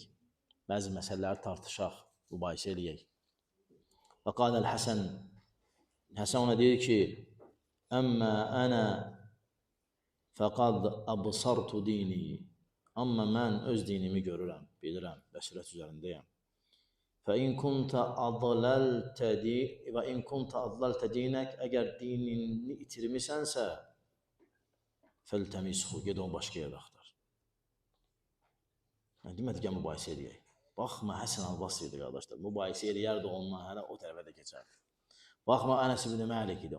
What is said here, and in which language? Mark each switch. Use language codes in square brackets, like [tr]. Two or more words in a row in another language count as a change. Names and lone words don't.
[az] Bəzi məsələləri tartışaq, mübahisə eləyək. [ar] وقال الحسن, [az] Həsən ona deyir ki, [ar] أما أنا فقد أبصرت ديني. [az] Amma mən öz dinimi görürəm, bilirəm, bəsirət üzərindəyəm. [ar] فَإِنْ كُنْتَ أَضْلَلْتَ دِينَكَ [az] əgər dinini itirmisənsə فَالْتَمِسْهُ ged onu başqa yerdə axtar. Demədi ki, mübahisə eləyək. Baxma, Həsən Əl-Basri'dir, qardaşlar. Mübahisə eləyərdi onunla, hələ o tərəfə də keçərdi. Baxma, Ənəs ibn Məlik idi.